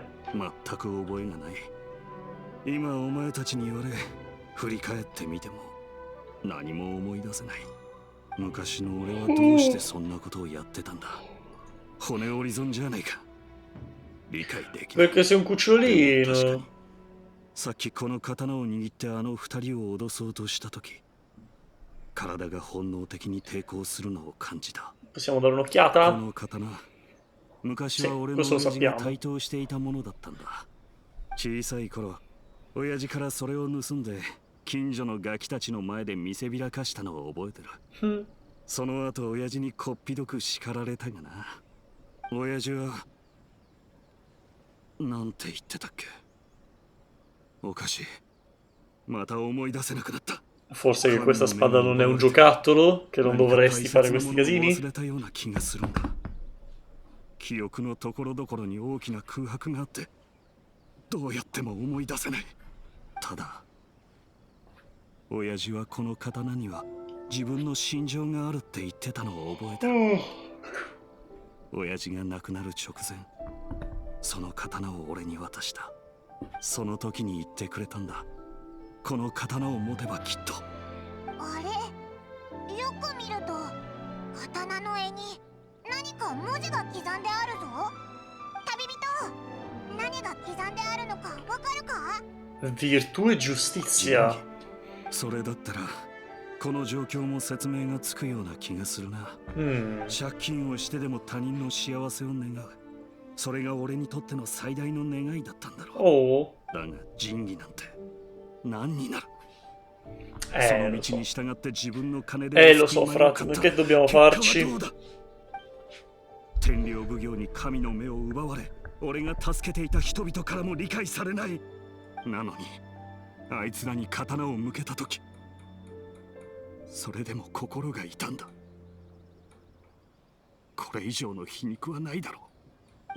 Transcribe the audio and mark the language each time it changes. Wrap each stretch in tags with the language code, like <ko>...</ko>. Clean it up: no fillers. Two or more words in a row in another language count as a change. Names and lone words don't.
<ja>全く覚えがない。今お前たちに言われ振り返ってみても何も思い出せない。昔の俺はどうしてそんなことをやってたんだ。骨折り損じゃないか。理解できない。</ja> <it>Perché sei un</it> <ja>確か</ja> <it>cucciolino.</it> <ja>にさっきこの刀を握ってあの二人を脅そうとした時、体が本能的に抵抗するのを感じた。</ja> <it>Possiamo dare</it> <ja>こ</ja> <it>un'occhiata?</it> <ja>の刀、昔は俺の</ja> <it>questo</it> <ja>親</ja> <it>lo</it> <ja>父が</ja> <it>sappiamo.</it> <ja>台頭していたものだったんだ。小さい頃、親父からそれを盗んで近所のガキたちの前で見せびらかしたのを覚えてる。その後親父にこっぴどく叱られたがな。親父はなんて言ってたっけ。おかしい。また思い出せなくなった。</ja> <it>Forse che questa spada non è un giocattolo? Che non dovresti fare questi</it> <ja>忘</ja> <it>casini?</it> <ja>れたような気がするんだ。記憶のところどころに大きな空白があって、どうやっても思い出せない。ただ、親父はこの刀には自分の心情があるって言ってたのを覚えてる。親父が亡くなる直前、その刀を俺に渡した。その時に言ってくれたんだ。この刀を持てばきっと。あれ、よく見ると刀の柄に何か文字が刻んであるぞ。旅人、何が刻んであるのかわかるか？</ja> <it>Virtù e giustizia.</it> <ja>それだったらこの状況も説明がつくような気がするな。借金をしてでも他人の幸せを願う。それが俺にとっての最大の願いだったんだろう。 Oh. だが仁義なんて何になる。そ</ja> <it>Lo</it> <ja>の道</ja> <it>so.</it> <ja>に従って自分の金で</ja> <it>Lo so, frate, ma che dobbiamo farci?</it> <ja>天領奉行に神の目を奪われ、俺が助けていた人々からも理解されない。なのにあいつらに刀を向けた時、それでも心が痛んだ。これ以上の皮肉はないだろう。</ja>